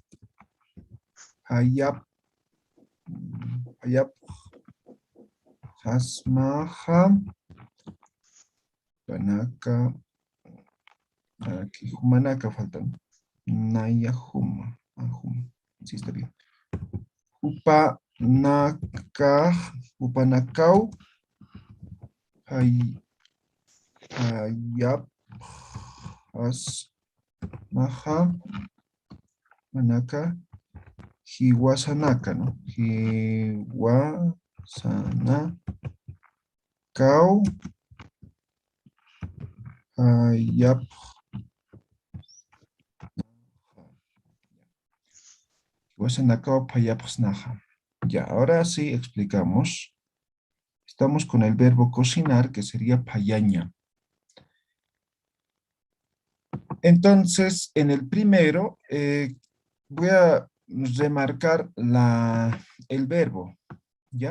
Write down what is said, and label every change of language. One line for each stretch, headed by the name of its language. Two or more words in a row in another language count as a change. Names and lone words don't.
Aymara: Payap. Payap. Hasmaha. Panaka.
Spanish: Aquí humanaka faltan.
Aymara: Nayahuma. Ahuma.
Spanish: Sí, está bien.
Aymara: Upanaka. Upanakau. Payap. Hasmaha. Manaka. Hiwasanaka, ¿no? Hiwasanakau. Payap. Hiwasanakau payapsnaja.
Spanish: Ya, ahora sí explicamos. Estamos con el verbo cocinar, que sería payaña. Entonces, en el primero, voy a remarcar el verbo, ¿ya?